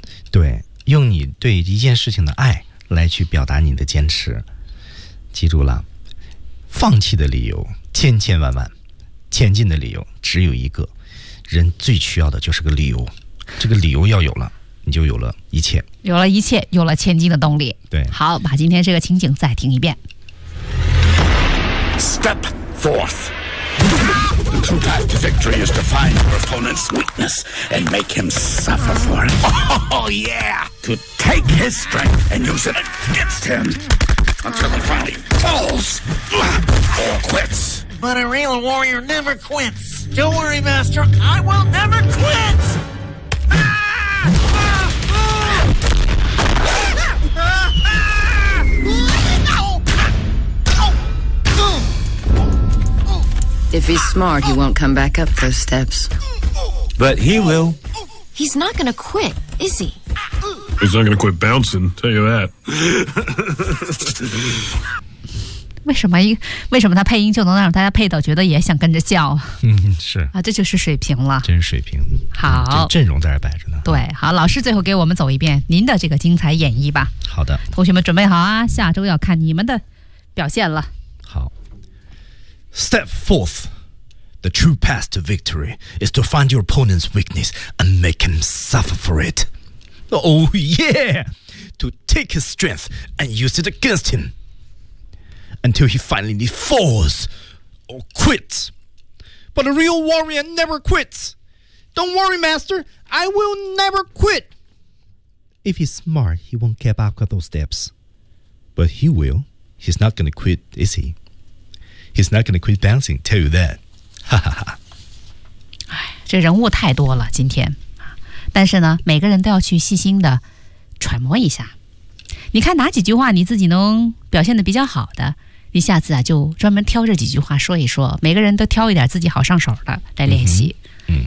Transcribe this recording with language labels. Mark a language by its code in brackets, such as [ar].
[zh] 对用你对一件事情的爱来去表达你的坚持记住了放弃的理由千千万万前进的理由只有一个人最需要的就是个理由这个理由要有了你就有了一切有了一切有了前进的动力对好把今天这个情景再听一遍 [en] Step forth The true path to victory is to find your opponent's weakness and make him suffer for it. Oh, yeah! To take his strength and use it against him until he finally falls or quits. But a real warrior never quits. Don't worry, Master. I will never quit! If he's smart, he won't come back up those steps. But he will. He's not gonna quit, is he? He's not gonna quit bouncing, tell you that. [zh] 为什么他配音就能让大家配到觉得也想跟着叫？嗯，是啊，这就是水平了，真是水平。好，这阵容在这摆着呢。对，好，老师最后给我们走一遍您的这个精彩演绎吧。好的，同学们准备好啊，下周要看你们的表现了。 [en] 好 ，Step forth. The true path to victory is to find your opponent's weakness and make him suffer for it. Oh yeah, to take his strength and use it against him. Until he finally falls or quits. But a real warrior never quits. Don't worry, master. I will never quit. If he's smart, he won't keep up with those steps. But he will. He's not going to quit, is he? He's not going to quit bouncing, tell you that. Ha ha ha. [zh] 这人物太多了今天。但是呢每个人都要去细心的揣摩一下。你看哪几句话你自己能表现得比较好的。你下次啊就专门挑这几句话说一说，每个人都挑一点自己好上手的来练习。嗯， 嗯，